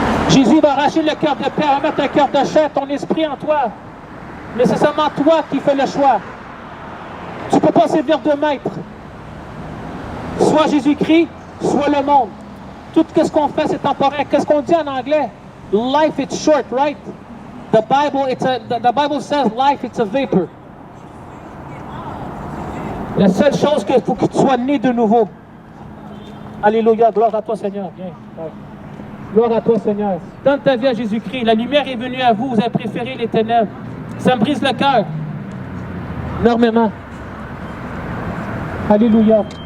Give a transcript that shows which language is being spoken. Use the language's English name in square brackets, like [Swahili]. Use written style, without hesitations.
[French] Jésus va arracher le cœur de pierre, va mettre un cœur de chair, ton esprit en toi. Mais c'est seulement toi qui fais le choix. Tu ne peux pas servir de maître. Soit Jésus-Christ, soit le monde. Tout ce qu'on fait, c'est temporaire. Qu'est-ce qu'on dit en anglais? [English] Life is short, right? The Bible says life is a vapor. [French] La seule chose qu'il faut que tu sois né de nouveau. Alléluia, gloire à toi Seigneur. Viens. Gloire à toi Seigneur. Donne ta vie à Jésus-Christ. La lumière est venue à vous, vous avez préféré les ténèbres. Ça me brise le cœur. Énormément. Alléluia.